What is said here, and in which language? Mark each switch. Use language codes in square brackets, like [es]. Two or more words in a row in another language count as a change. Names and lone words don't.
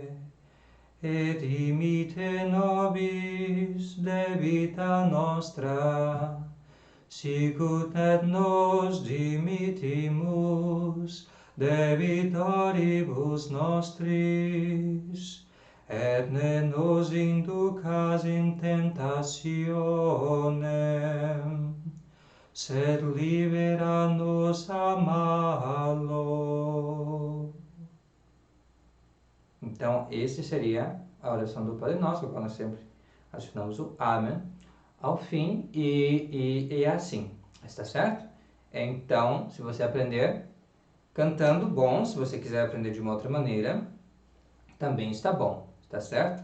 [la] et dimitte nobis debita nostra, sicut et nos dimittimus debitoribus nostris, et ne nos inducas in tentationem, sed libera-nos a malo. [pt] Então, esse seria a oração do Padre Nosso, quando nós sempre adicionamos o Amém ao fim, e é assim, está certo? Então, se você aprender cantando, bom. Se você quiser aprender de uma outra maneira, também está bom, está certo?